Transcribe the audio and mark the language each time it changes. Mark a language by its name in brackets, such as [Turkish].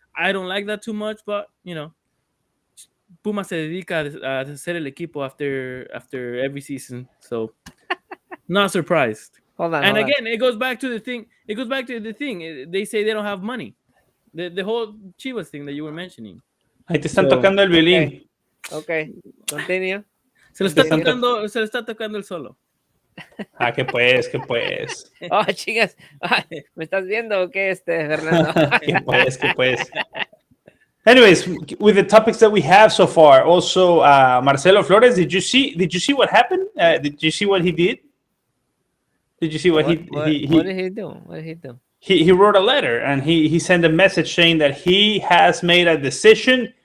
[English] I don't like that too much, but you know, Puma [Spanish] se dedica a hacer el equipo [English] after every season, so not surprised. Hold on. And again, it goes back to the thing. They say they don't have money. The whole Chivas thing that you were mentioning. [Spanish] Ahí te están tocando el violín. [English] Okay. Continue. [Spanish] Se le está tocando el solo. Que pues. Oh, chingas. ¿Me estás viendo o qué, Fernando? que pues. [English] Anyways, with the topics that we have so far, also Marcelo Flores, did you see what happened? Did you see what he did? Did you see what he what did he do? What did he do? He wrote a letter, and he sent a message saying that he has made a decision.